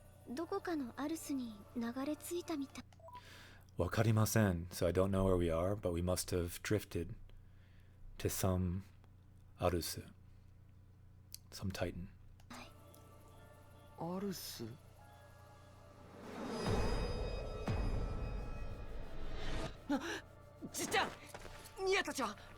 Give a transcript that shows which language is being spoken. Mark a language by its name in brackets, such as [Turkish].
[Japanese] どこかのアルスに流れ着いたみたい。 Wakarimasen. [English] So I don't know where we are, but we must have drifted to some Arusu. Some Titan. [Japanese] アルスじっちゃんニアたちは